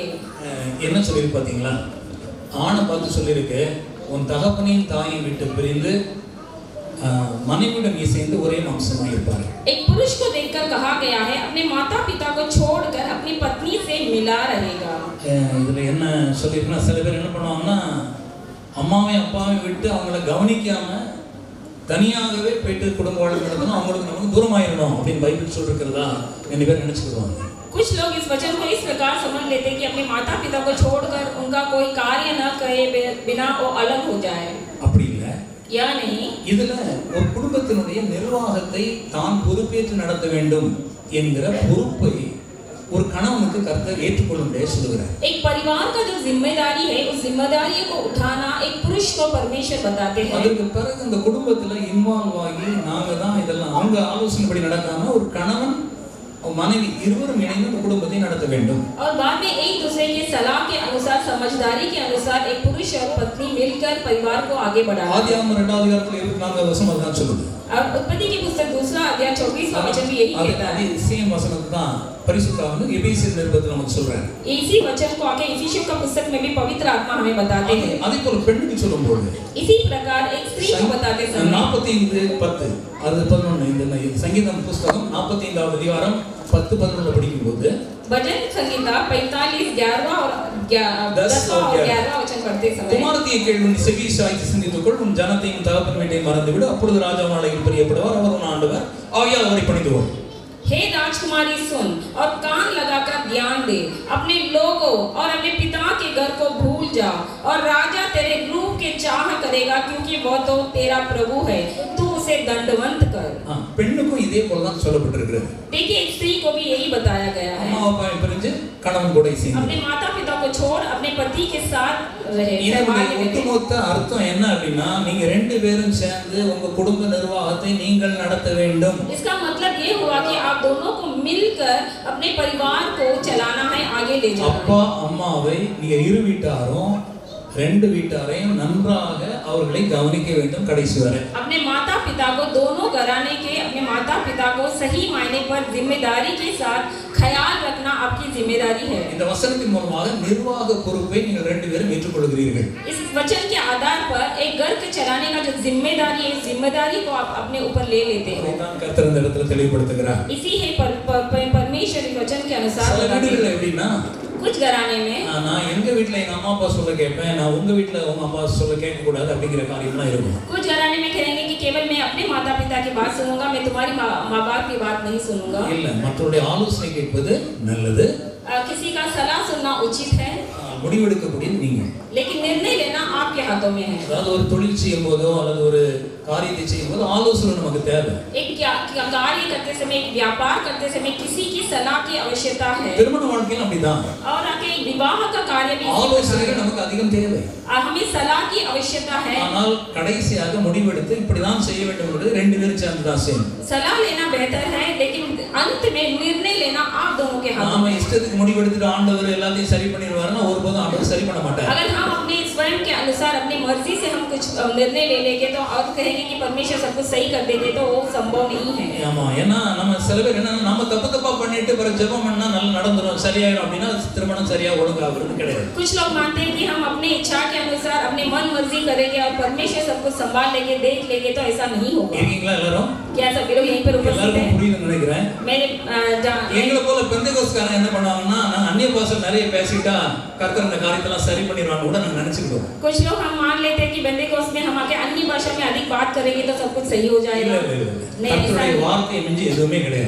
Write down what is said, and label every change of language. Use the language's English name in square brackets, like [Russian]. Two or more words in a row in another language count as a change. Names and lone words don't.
[Tamil] என்ன சொல்லிருக்கு பாத்தீங்களா? ஆணை பார்த்து சொல்லிருக்கு, உன் தகப்பனையும் தாயையும் விட்டு பிரிந்து மனைவியுடன் இசைந்து ஒரே மாம்சமாய் இருப்பார்கள். [Hindi] एक पुरुष को देखकर कहा गया है अपने माता पिता को छोड़कर अपनी पत्नी से मिला रहेगा। [Tamil] இதில் என்ன சொல்லியிருக்குன்னா, சில பேர் என்ன பண்ணுவாங்கன்னா, அம்மாவையும் அப்பாவையும் விட்டு அவங்கள கவனிக்காமல் தனியாகவே போயிட்டு குடும்ப வாழ்க்கை நடத்தணும், அவங்களுக்கு நமக்கு தூரமாயிடணும் அப்படின்னு பைபிள் சொல்லிருக்கிறதா நிறைய பேர் நினச்சிக்கிடுவாங்க. [Hindi] कुछ लोग इस वचन को इस प्रकार समझ लेते हैं कि अपने माता पिता को छोड़कर उनका कोई कार्य न करे बिना वो अलग हो जाए। [Tamil] அப்படி இல்லை, [Hindi] या नहीं, [Tamil] இதுல ஒரு குடும்பத்தினுடைய நிர்வாகத்தை தான் பொறுப்பேற்று நடத்த வேண்டும் என்கிற பொறுப்பை ஒரு கணவனுக்கு கர்த்தர் ஏற்றுக்கொள்ளும்படியே சொல்லுகிறார். [Hindi] एक परिवार का जो जिम्मेदारी है उस जिम्मेदारी को उठाना एक पुरुष को परमेश्वर बताते हैं। [Tamil] அதுக்கு பிறகு இந்த குடும்பத்துல இன்வால்வ் ஆகி நாங்க தான் இதெல்லாம் அவங்க ஆலோசனைப்படி நடக்காம ஒரு கணவன் மனைவி இருவரும் இணைந்து இந்த குடும்பத்தை நடத்த வேண்டும். [Hindi] और बाद में एक दूसरे के सलाह के अनुसार, समझदारी के अनुसार एक पुरुष और पत्नी मिलकर परिवार को आगे बढ़ाना। [Tamil] ஆதியாகமம் 2வது அதிகாரத்துல 24வது வசனம் அதான் சொல்லுது. [Hindi] और उत्पत्ति की पुस्तक 2 अध्याय 24वां वचन भी यही कहता है। [Tamil] சேம் வசனத்தை தான் பரிசுத்த ஆவியானவர் எபேசியர் நிருபத்தில் நமக்கு சொல்றாரு. [Hindi] इसी वचन को आगे इफिसियों का पुस्तक में भी पवित्र आत्मा हमें बताते हैं। [Tamil] அதே போல பெண்ணுக்கு சொல்லும்போது [Hindi] इसी प्रकार एक स्त्री को बताते समय [Tamil] 45:10 அது 11 இந்த சங்கீதம் புத்தகம் 45வது அதிகாரம் 10-11 படிக்கும்போது [Hindi] भजन संगीता 45 11 और 10वां और 11वां वचन पढ़ते समय [Tamil] குமாரத்தியை கேள், உன் செவி சாய்த்து சிந்தித்துக்கொள், உன் ஜனத்தையும் தகப்பன் வீட்டையும் மறந்துவிடு, அப்பொழுது ராஜாவானவர் பிரியப்படுவார், அவர் உன் ஆண்டவர், ஆகையால் அவரை பணிந்துகொள். [Hindi] हे राजकुमारी सुन और कान लगाकर ध्यान दे, अपने लोगों और अपने पिता के घर को भूल जा, और राजा तेरे रूप के चाह करेगा, क्योंकि वो तो तेरा प्रभु है, तू उसे दंडवंत कर। [Tamil] பெண்ணுக்கும் இதே போல தான் சொல்லப்பட்டிருக்கிறது. [Hindi] देखिए एक स्त्री को भी यही बताया गया है, [Tamil] அம்மா அப்பாவை பிரிஞ்சு கணவன் கூட சேர்ந்து [Hindi] अपने माता पिता को छोड़ अपने पति के साथ रहे। [Tamil] இதனுடைய ஒட்டுமொத்த அர்த்தம் என்ன அப்படின்னா, நீங்க ரெண்டு பேரும் சேர்ந்து உங்க குடும்ப நிர்வாகத்தை நீங்கள் நடத்த வேண்டும். [Hindi] इसका मतलब ये हुआ कि आप दोनों को मिलकर अपने परिवार को चलाना है, आगे ले जाना है। [Tamil] அப்பா அம்மாவை நீங்க இரு வீட்டாரும் ரெண்டு வீட்டாரையும் நன்றாக அவர்களை கவனிக்க வேண்டும் கடைசி வரை. [Hindi] अपने माता पिता को, दोनों घराने के अपने माता पिता को सही मायने पर जिम्मेदारी के साथ ख्याल रखना आपकी जिम्मेदारी है। [Tamil] இந்த வசனத்தின் மூலமாக நிர்வாக பொறுப்பை நீங்கள் ரெண்டு பேரும் ஏற்றுக்கொள்கிறீர்கள். [Hindi] इस वचन के आधार पर एक घर के चलाने का जो जिम्मेदारी है, इस जिम्मेदारी को आप अपने ऊपर ले लेते हो। [Tamil] இதான் கர்த்தர் இந்த இடத்துல தெளிவுபடுத்துகிறார். [Hindi] इसी है परमेश्वर के वचन के अनुसार [Tamil] சில வீடுகள் எப்படின்னா, [Hindi] कुछ घराने में [Tamil] நான் எங்க வீட்ல எங்க அம்மா அப்பா சொல்ல கேட்பேன், நான் உங்க வீட்ல உங்க அப்பா சொல்ல கேட்க கூடாது அப்படிங்கிற காரியம்லாம் இருக்கும். [Hindi] कुछ घराने में कहेंगे कि केवल मैं अपने माता पिता की बात सुनूंगा, मैं तुम्हारी माँ बाप की बात नहीं सुनूंगा। [Tamil] இல்ல, மற்றவருடைய ஆலோசனை கேட்பது நல்லது, [Hindi] किसी का सलाह सुनना उचित है, [Tamil] முடிவெடுக்கக்கூடியது நீங்க. [Hindi] लेकिन निर्णय लेना आपके हाथों में है। [Tamil] அதாவது ஒரு தொழில் செய்யும் போதோ அல்லது ஒரு காரியத்தை செய்யும் போது ஆலோசனை நமக்கு தேவை. [Hindi] एक कार्य करते समय, एक व्यापार करते समय किसी की सलाह की आवश्यकता है। [Tamil] திருமண வாழ்க்கையில் அப்படிதான், [Hindi] और आगे एक विवाह का कार्य भी [Tamil] ஆலோசனைகள் நமக்கு அதிகம் தேவை. [Hindi] हमें सलाह की आवश्यकता है, [Tamil] ஆனால் கடைசியாக முடிவெடுத்து இப்படிதான் செய்ய வேண்டும் என்பது ரெண்டு பேரும் சேர்ந்து தான் செய்யணும். [Hindi] सलाह लेना बेहतर है, लेकिन अंत में निर्णय लेना आप दोनों के हाथों [Tamil] நாம [Hindi] में। [Tamil] இஷ்டத்துக்கு முடிவெடுத்துட்டு ஆண்டவர் எல்லாத்தையும் சரி பண்ணிடுவாருன்னா ஒருபோதும் ஆண்டவர் சரி பண்ண மாட்டார். [Hindi] अगर हम अपने स्वयं के अनुसार अपनी मर्जी से हम कुछ निर्णय ले लेंगे तो और कहेंगे कि परमेश्वर सब कुछ सही कर देंगे, तो वो संभव नहीं है। [Tamil] ஆமா, ஏன்னா நம்ம சில பேர் என்ன, நாம தப்பா பண்ணிட்டு பிறகு ஜெபம் பண்ணா நல்லா நடந்துரும் சரியாயிரும் அப்படின்னா திருமணம் சரியா ஒழுங்காகிறது கிடையாது. [Hindi] कुछ लोग मानते हैं कि हम अपनी इच्छा के अनुसार अपने मन मर्जी करेंगे और परमेश्वर सब कुछ संभाल लेंगे, देख लेंगे, तो ऐसा नहीं होगा। [Tamil] இருக்கீங்களா எல்லாரும்? [Hindi] क्या सभी लोग यहीं पर उपस्थित [Tamil] எல்லாருக்கும் [Hindi] हैं? [Tamil] புரியுதுன்னு நினைக்கிறேன். [Hindi] मेरे [Tamil] எங்களை போல பெந்தேகோஸ்காரங்க என்ன பண்ணுவாங்கன்னா, நாங்க அந்நிய பாஷை நிறைய பேசிட்டா கர்த்தர் இந்த காரியத்தெல்லாம் சரி பண்ணிடுவாங்க கூட நாங்க நினைச்சுக்கிட்டோம். [Hindi] कुछ लोग हम मान लेते हैं कि बेंतेकोस्त में हम आके अन्य भाषा में अधिक बात करेंगे तो सब कुछ सही हो जाएगा। नहीं, ऐसा [Tamil] கர்த்தருடைய [Hindi] नहीं। [Tamil] வார்த்தையை மிஞ்சி எதுவுமே கிடையாது.